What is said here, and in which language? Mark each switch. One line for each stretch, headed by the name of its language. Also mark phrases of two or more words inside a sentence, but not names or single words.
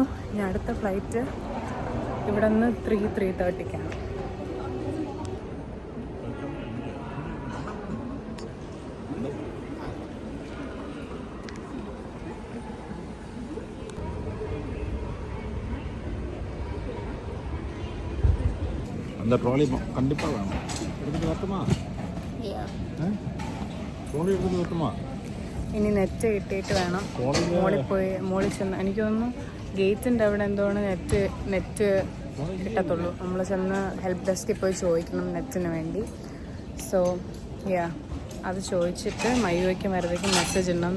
Malayalam: ഇനി അടുത്ത ഫ്ലൈറ്റ് ഇവിടെ നിന്ന് 3:30-ക്കാണ്.
Tamil: அந்த ட்ராலி கண்டிப்பாக வேணும். எடுத்துட்டு வரட்டுமா? ட்ராலி എടുത്തിട്ട് வரட்டுமா?
Malayalam: ഇനി നെറ്റ് കിട്ടിയിട്ട് വേണം മോളിൽ ചെന്ന്. എനിക്ക് തോന്നുന്നു ഗേറ്റിൻ്റെ അവിടെ എന്തോന്ന് നെറ്റ് കിട്ടത്തുള്ളൂ. നമ്മൾ ചെന്ന് ഹെൽപ്പ് ഡെസ്കിൽ പോയി ചോദിക്കണം നെറ്റിന് വേണ്ടി. സോ അത് ചോദിച്ചിട്ട് മയൂയ്ക്കും വരവേക്കും മെസ്സേജ് ഉണ്ടാവും.